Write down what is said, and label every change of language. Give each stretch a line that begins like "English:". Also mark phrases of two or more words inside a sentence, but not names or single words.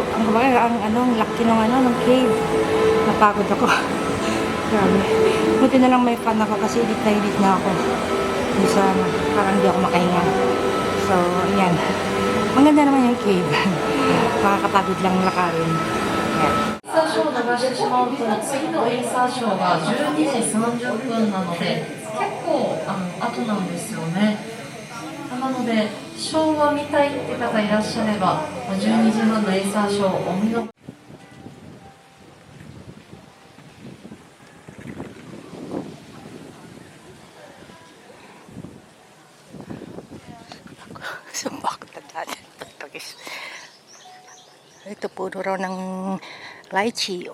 Filipino: Ang laki ng cave. Napagod ako. Grabe. Buti na lang may fan ako kasi edit na ako. Isa, parang hindi ako makahinga. So, ayan. Ang ganda naman yung cave. Makakapagod lang lakarin. Ayan.
Japanese: エイサーショーを逃してしまうと次のエイサーショーが12時30分なので結構後なんですよね。なのでショーは見たいって方いらっしゃれば12時半のエイサーショーをお見逃し
Filipino: Sumbak na dati. Ito puro raw ng lychee.